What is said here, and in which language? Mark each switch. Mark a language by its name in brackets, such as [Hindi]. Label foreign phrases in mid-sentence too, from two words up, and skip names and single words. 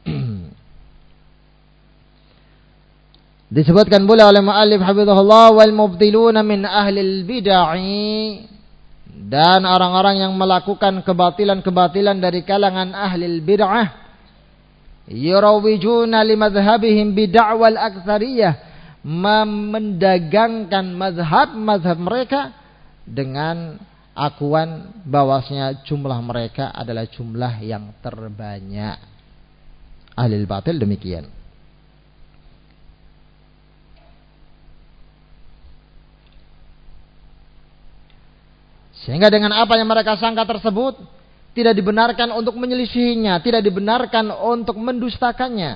[Indonesian] Disebutkan pula oleh [Arabic] المؤلف حفظه الله, والمبطلون من أهل البدع, [Indonesian] dan orang-orang yang melakukan kebatilan-kebatilan dari kalangan [Arabic] أهل البدع, يروجون لمذهبهم بدعوى الأكثرية, [Indonesian] mendagangkan mazhab mereka dengan akuan bahwasanya jumlah mereka adalah jumlah yang terbanyak. [Arabic] أهل الباطل [Indonesian] demikian. Sehingga dengan apa yang mereka sangka tersebut tidak dibenarkan untuk menyelisihinya, tidak dibenarkan untuk mendustakannya.